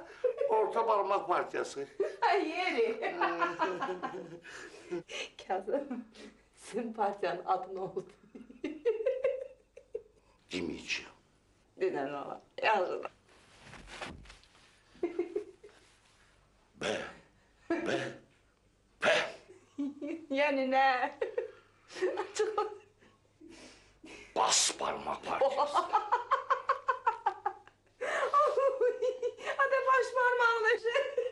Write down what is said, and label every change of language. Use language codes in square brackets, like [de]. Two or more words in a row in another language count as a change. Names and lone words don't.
[tr] Orta Parmak Partiyası. Yeri. Kazım, sizin partiyanın adı ne oldu? Demeyeceğim. [az] Dünən ola, yazıda. [tr] Be. Yani ne? Açık ol. Bas Parmak Partiyası. Hadi baş parmağına şey.